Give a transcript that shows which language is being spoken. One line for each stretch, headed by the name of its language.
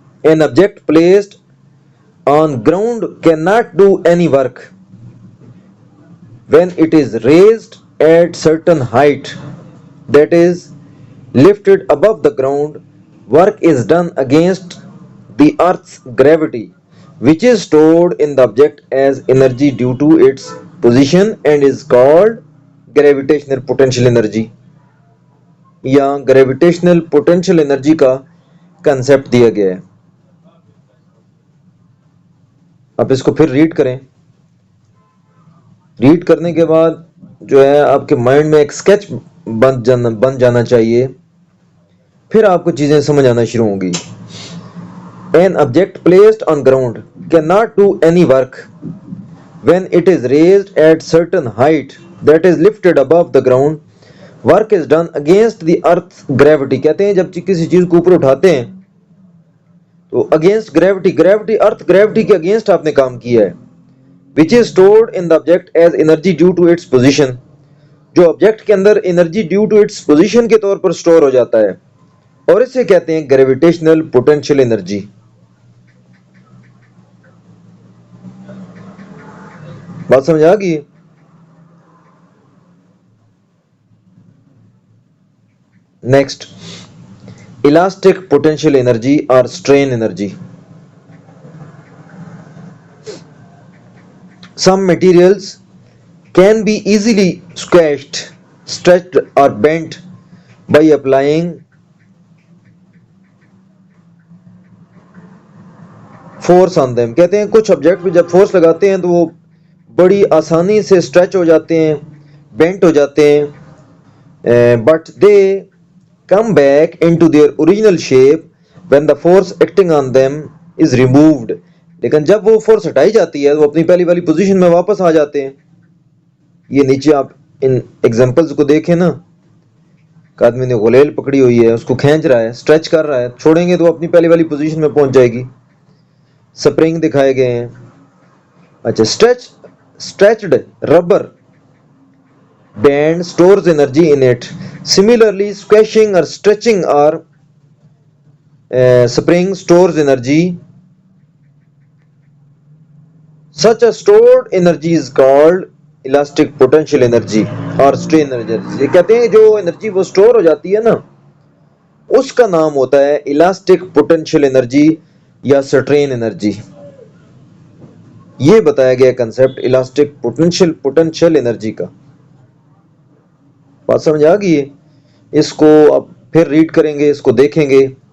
English: An object placed on ground cannot do any work when it is raised at certain height, that is lifted above the ground. Work is done against the earth's gravity, which is stored in the object as energy due to its position and is called gravitational potential energy.
Hindi: या gravitational potential energy का concept दिया गया है. आप इसको फिर read करें. Read करने के बाद जो है आपके माइंड में एक स्केच बन जाना चाहिए, फिर आपको चीजें समझ आना शुरू होंगी.
English: An object placed on ground cannot do any work when it is raised at certain height, that is lifted above the ground. Work is done against the earth's gravity.
Hindi: कहते हैं जब किसी चीज को ऊपर उठाते हैं तो against gravity, gravity earth gravity के अगेंस्ट आपने काम किया है.
English: Which is stored in the object as energy due to its position.
Hindi: जो ऑब्जेक्ट के अंदर energy due to its position के तौर पर स्टोर हो जाता है, और इसे कहते हैं ग्रेविटेशनल पोटेंशियल एनर्जी. बात समझ आ गई? नेक्स्ट, इलास्टिक पोटेंशियल एनर्जी और strain energy.
English: Some materials can be easily squashed, stretched or bent by applying force on them.
Hindi: कहते हैं कुछ ऑब्जेक्ट पे जब फोर्स लगाते हैं तो वो बड़ी आसानी से स्ट्रेच हो जाते हैं, बेंट हो जाते हैं,
English: but they come back into their original shape when the force acting on them is removed.
Hindi: लेकिन जब वो फोर्स हटाई जाती है तो अपनी पहली वाली पोजीशन में वापस आ जाते हैं. ये नीचे आप इन एग्जांपल्स को देखें ना, आदमी ने गुलेल पकड़ी हुई है, उसको खींच रहा है, स्ट्रेच कर रहा है, छोड़ेंगे तो अपनी पहली वाली पोजीशन में पहुंच जाएगी.
English: spring
Hindi: दिखाए गए हैं. अच्छा,
English: Stretched rubber band stores energy in it. Similarly squashing और stretching और spring stores energy. Such a stored energy is called elastic potential energy और strain energy.
Hindi: ये कहते हैं जो एनर्जी वो स्टोर हो जाती है ना, उसका नाम होता है इलास्टिक पोटेंशियल एनर्जी या स्ट्रेन एनर्जी. ये बताया गया कंसेप्ट इलास्टिक पोटेंशियल एनर्जी का. बात समझ आ गई है? इसको अब फिर रीड करेंगे, इसको देखेंगे.